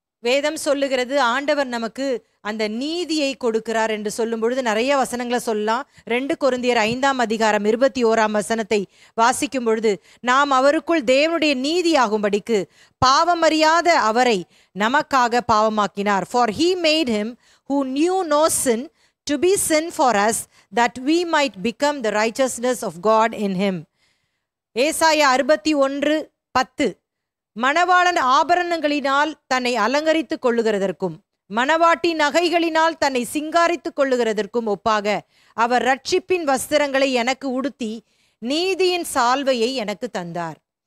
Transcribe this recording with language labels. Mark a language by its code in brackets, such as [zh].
[ta] வேதம் சொல்லுகிறது ஆண்டவர் நமக்கு அந்த நீதியை கொடுக்கிறார் என்று சொல்லும் பொழுது நிறைய வசனங்களை சொல்லலாம். 2 கொரிந்தியர் 5ஆம் அதிகாரம் 21ஆம் வசனத்தை வாசிக்கும் பொழுது, நாம் அவருக்குள் தேவனுடைய நீதியாகும்படிக்கு பாவமறியாத அவரை நமக்காக பாவமாக்கினார். [en] For he made him who knew no sin to be sin for us, that we might become the righteousness of God in him. [ta] ஏசாயா 61:10, மணவாளன் ஆபரணங்களினால் தன்னை அலங்கரித்துக் கொள்ளுகிறதற்கும் மணவாட்டி நகைகளினால் தன்னை சிங்காரித்துக் கொள்ளுகிறதற்கும் ஒப்பாக அவர் ரட்சிப்பின் வஸ்திரங்களை எனக்கு உடுத்தி நீதியின் சால்வையை எனக்கு தந்தார்.